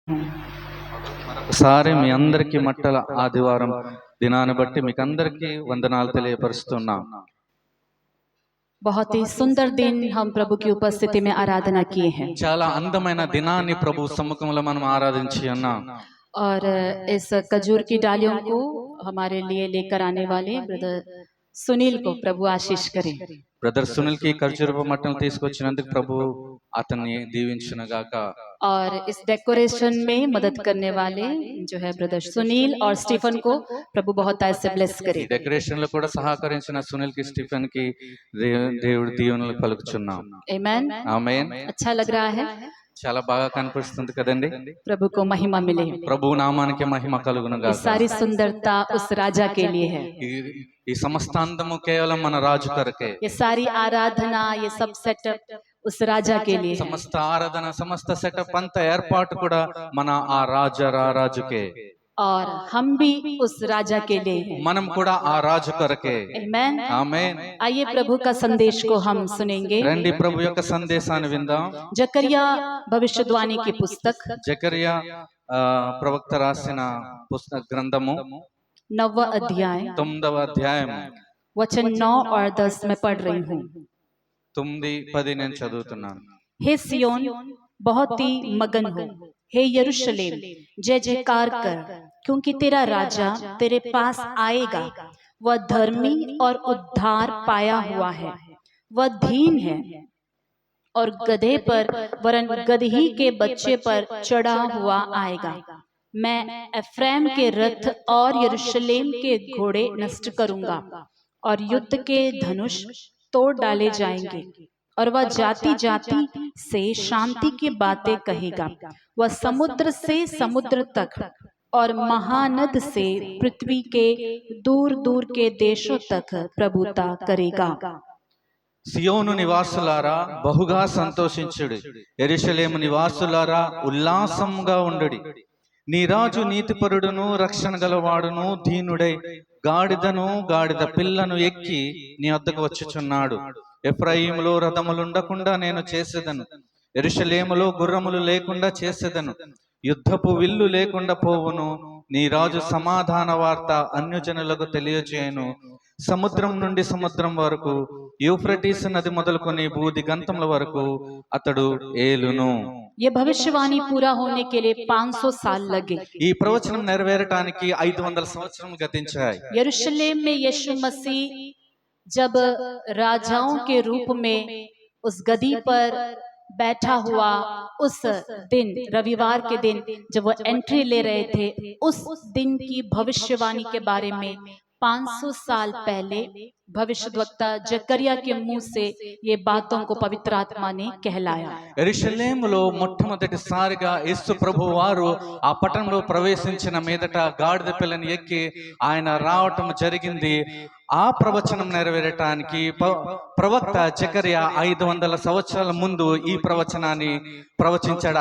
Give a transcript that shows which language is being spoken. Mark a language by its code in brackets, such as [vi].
[te] మరొకసారి మీ అందరికీ మట్టల ఆదివారం దినాన్ని బట్టి మీకు అందరికీ వందనాలు తెలియపరుస్తున్నాం. [hi] बहुत ही सुंदर दिन हम प्रभु की उपस्थिति में आराधना किए हैं [te] చాలా అందమైన దినాన్ని ప్రభు సముఖంలో మనం ఆరాధించి ఉన్నాం. [hi] और इस खजूर की डालियों को हमारे लिए लेकर आने वाले ब्रदर सुनील को प्रभु आशीष करे. [te] బ్రదర్ సునీల్ కి ఖర్జూరపు మట్టను తీసుకొచ్చినందుకు ప్రభు అతన్ని దీవించునుగాక. [hi] और इस डेकोरेशन में मदद करने वाले जो है ब्रदर सुनील और स्टीफन को प्रभु बहुत ऐसे ब्लेस करे. [te] డెకరేషన్ లో కూడా సహకరించిన సునీల్ కి స్టీఫెన్ కి దేవుడి దీవెనలు పలుకుచున్నాం. [hi] आमेन. [te] ఆమేన్. [hi] अच्छा लग रहा है. [te] చాలా బాగా కనిపిస్తుంది కదండి. [hi] प्रभु को महिमा मिले. [te] ప్రభు నామానికి మహిమ కలుగునుగాక. [hi] सारी सुंदरता उस राजा के लिए है. [te] ఈ సమస్త అందము కేవలం మన రాజు కొరకే. [hi] ये सारी आराधना ये सब सेटअप उस राजा के लिए. [te] సమస్త ఆరాధన సమస్త సెటప్ అంత ఏర్పాటు కూడా మన ఆ రాజుకే. [hi] और हम भी उस राजा के लिए हैं. [te] మనం కూడా ఆ రాజు కొరకే. [hi] आमेन. [te] ఆమేన్. [hi] आइए प्रभु का संदेश को हम सुनेंगे. [te] రండి ప్రభు యొక్క సందేశాన్ని విందాం. [hi] जकरिया भविष्यवाणी की पुस्तक [te] జకర్యా ప్రవక్త రాసిన పుస్తక గ్రంథము [hi] 9वां अध्याय [te] 9వ అధ్యాయం [hi] वचन 9 और 10 में पढ़ रही हूँ. [te] 9-10 నేను చదువుతున్నాను. [hi] हे सियोन बहुत ही मगन हो, हे यरूशलेम जय जयकार कर, क्योंकि तेरा राजा तेरे पास आएगा. वह धर्मी और उद्धार पाया हुआ है. वह दीन है और गधे पर वरन गदही के बच्चे पर चढ़ा हुआ आएगा. मैं एफ्रेम के रथ और यरूशलेम के घोड़े नष्ट करूंगा और युद्ध के धनुष तोड़ डाले जाएंगे. और वह जाति जाति से शांति की बातें कहेगा. वह समुद्र से समुद्र तक और महानद से पृथ्वी के दूर दूर के देशों तक प्रभुता करेगा. [te] సియోను నివాసులారా బహుగా సంతోషించుడి, యెరూషలేము నివాసులారా ఉల్లాసంగా ఉండుడి. నీ రాజు నీతిపరుడును రక్షణ గలవాడును దీనుడై గాడిద పిల్లను ఎక్కి నీ వద్దకు వచ్చుచున్నాడు. ఎఫ్రాయిములో రథములుండకుండా నేను చేసేదను, యెరూషలేములో గుర్రములు లేకుండా చేసేదను, యుద్ధపు విల్లు లేకుండా పోవును. నీ రాజు సమాధాన వార్త అన్యజనులకు తెలియజేయను. సముద్రం నుండి సముద్రం వరకు, యూఫ్రటీస్ నది మొదలుకొని బూది గంతముల వరకు అతడు ఏలును. [hi] ये भविष्यवाणी पूरा होने के लिए 500 साल लगे. [te] ఈ ప్రవచనం నెరవేరటానికి 500 సంవత్సరాలు గతించాయి. [hi] यरूशलेम में यीशु मसीह जब राजाओं के रूप में उस गद्दी पर बैठा हुआ उस दिन, रविवार के दिन जब वो एंट्री ले रहे थे, उस दिन की भविष्यवाणी के बारे में 500 साल पहले भविष्यद्वक्ता जकरिया के मुंह से ये बातों को पवित्र आत्मा ने कहलाया. [te] యెరూషలేములో మొట్టమొదటిసారిగా యేసు ప్రభు వారు ఆ పట్టణంలో ప్రవేశించిన మీదట గాడిద పిల్లని ఎక్కి ఆయన రావటం జరిగింది. ఆ ప్రవచనం నెరవేరటానికి ప్రవక్త జకర్యా 500 సంవత్సరాల ముందు ఈ ప్రవచనాన్ని ప్రవచించాడు.